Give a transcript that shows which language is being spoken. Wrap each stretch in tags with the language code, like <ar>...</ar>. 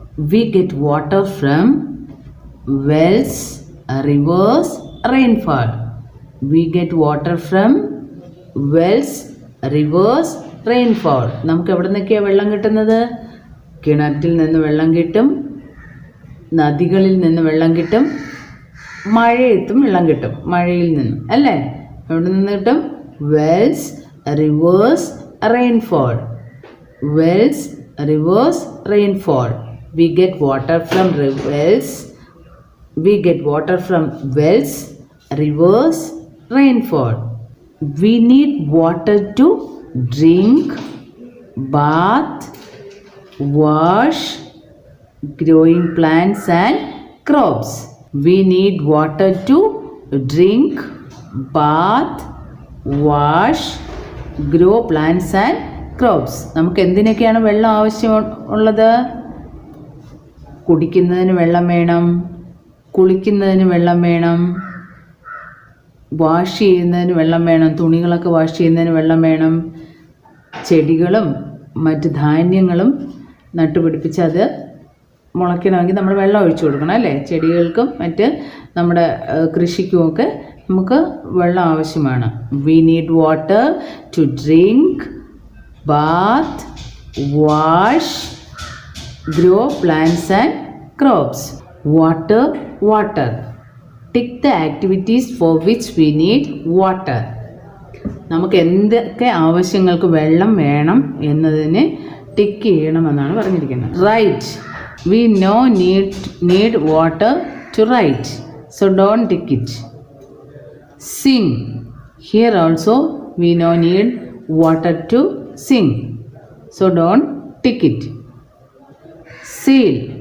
<en>We get water from wells, rivers, rainfall. We get water from wells, rivers, rainfall.</en> <ml>നമുക്ക് എവിടെ നിന്നൊക്കെയാണ് വെള്ളം കിട്ടുന്നത്? കിണറ്റിൽ നിന്ന് വെള്ളം കിട്ടും, നദികളിൽ നിന്ന് വെള്ളം കിട്ടും, മഴയത്തും വെള്ളം കിട്ടും. മഴയിൽ നിന്ന് അല്ലേ? എവിടെ നിന്ന് കിട്ടും?</ml> <en>Wells, rivers, rainfall. Wells, rivers, rainfall. We get water from wells. We get water from wells, rivers, rainfall. We need water to drink, bath, wash, growing plants and crops. We need water to drink, bath, wash, grow plants and crops.</en> <ml>നമുക്ക് എന്തിനൊക്കെയാണ് വെള്ളം ആവശ്യമുള്ളത്? കുടിക്കുന്നതിന് വെള്ളം വേണം, കുളിക്കുന്നതിന് വെള്ളം വേണം, wash ചെയ്യുന്നതിന് വെള്ളം വേണം, തുണികളൊക്കെ വാഷ് ചെയ്യുന്നതിന് വെള്ളം വേണം, ചെടികളും മറ്റ് ധാന്യങ്ങളും നട്ടുപിടിപ്പിച്ച് അത് മുളയ്ക്കണമെങ്കിൽ നമ്മൾ വെള്ളം ഒഴിച്ചു കൊടുക്കണം അല്ലേ? ചെടികൾക്കും മറ്റ് നമ്മുടെ കൃഷിക്കുമൊക്കെ നമുക്ക് വെള്ളം ആവശ്യമാണ്.</ml> <en>We need water to drink, bath, wash, grow plants and crops. Water, water. Tick the activities for which we need water.</en> <ml>നമുക്ക് എന്തൊക്കെ ആവശ്യങ്ങൾക്ക് വെള്ളം വേണം എന്നതിനെ ടിക്ക് ചെയ്യണമെന്നാണ് പറഞ്ഞിരിക്കുന്നത്.</ml> <en>Write. We no need water to write, so don't tick it. Sing. Here also we no need water to sing, so don't tick it. Sail.</en>